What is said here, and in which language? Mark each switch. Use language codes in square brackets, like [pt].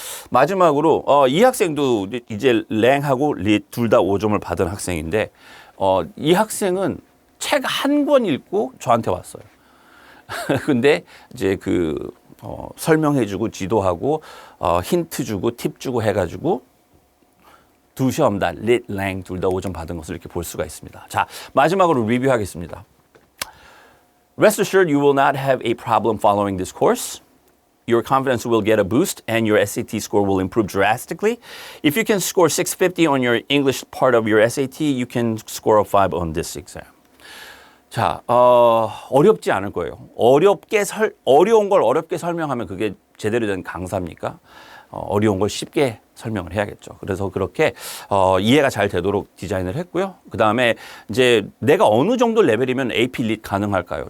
[ko] 마지막으로 이 학생도 이제 랭하고 릿 둘 다 5점을 받은 학생인데 이 학생은 책 한 권 읽고 저한테 왔어요. 근데 이제 설명해주고 지도하고 힌트 주고 팁 주고 해가지고 두 시험 다 릿, 랭 둘 다 5점 받은 것을 이렇게 볼 수가 있습니다. 자, 마지막으로 리뷰하겠습니다. [en] Rest assured you will not have a problem following this course. Your confidence will get a boost and your SAT score will improve drastically. If you can score 650 on your English part of your SAT, you can score a 5 on this exam. [ko] 자, 어렵지 않을 거예요. 어려운 걸 어렵게 설명하면 그게 제대로 된 강사입니까? 어려운 걸 쉽게 설명을 해야겠죠. 그래서 그렇게 이해가 잘 되도록 디자인을 했고요. 그 다음에 이제 내가 어느 정도 레벨이면 AP 릿 가능할까요?